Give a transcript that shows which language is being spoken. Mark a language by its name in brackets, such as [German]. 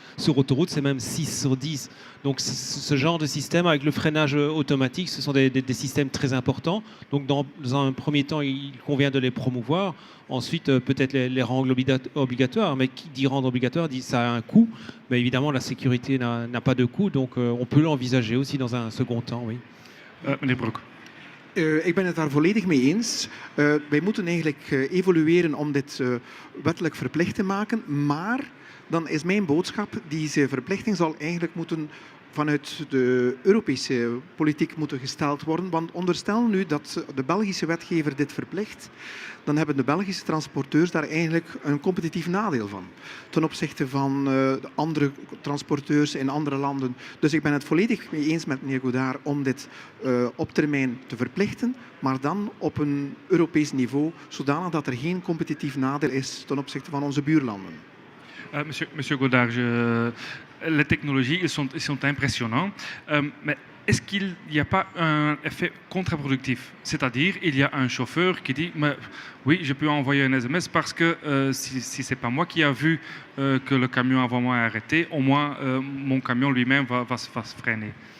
[French] Sur autoroute, c'est même 6 sur 10. Donc ce genre de système, avec le freinage automatique, ce sont des systèmes très importants. Donc dans un premier temps, il convient de les promouvoir. Ensuite, peut-être les rendre obligatoires. Mais qui dit rendre obligatoire dit ça a un coût. Mais évidemment, la sécurité n'a pas de coût. Donc on peut l'envisager aussi dans un second temps, oui. [Dutch] Meneer Brok. Ik ben het daar volledig mee eens. Wij moeten eigenlijk evolueren om dit wettelijk verplicht te maken. Maar dan is mijn boodschap, deze verplichting zal eigenlijk moeten vanuit de Europese politiek moeten gesteld worden. Want onderstel nu dat de Belgische wetgever dit verplicht, dan hebben de Belgische transporteurs daar eigenlijk een competitief nadeel van. Ten opzichte van de andere transporteurs in andere landen. Dus ik ben het volledig mee eens met meneer Godard om dit op termijn te verplichten, maar dan op een Europees niveau, zodanig dat er geen competitief nadeel is ten opzichte van onze buurlanden. [French] Monsieur Godard, les technologies, ils sont impressionnants, mais est-ce qu'il n'y a pas un effet contre-productif? C'est-à-dire, il y a un chauffeur qui dit mais, oui, je peux envoyer un SMS parce que si ce n'est pas moi qui a vu que le camion avant moi est arrêté, au moins mon camion lui-même va se freiner.